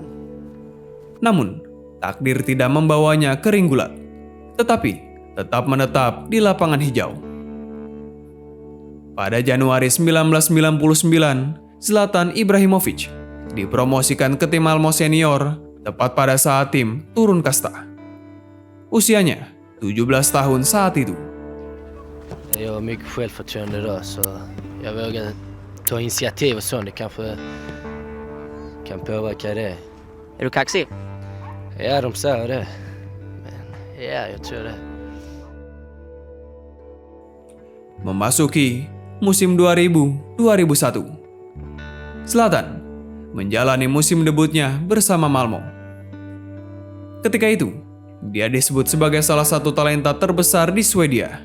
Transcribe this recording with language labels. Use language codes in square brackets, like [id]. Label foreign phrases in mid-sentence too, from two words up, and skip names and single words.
[id] Namun, takdir tidak membawanya ke ring gulat, tetapi tetap menetap di lapangan hijau. Pada Januari 1999, Zlatan Ibrahimovic dipromosikan ke tim Malmo senior tepat pada saat tim turun kasta. Usianya 17 tahun saat itu. [sv] Jag har mycket självförtroende idag så jag vågar ta initiativ och sånt. Det kanske kan påverka det. Är du kaxig? Ja, de säger det. Men ja, jag tror det. [id] Memasuki musim 2000-2001, Zlatan menjalani musim debutnya bersama Malmo. Ketika itu, dia disebut sebagai salah satu talenta terbesar di Swedia.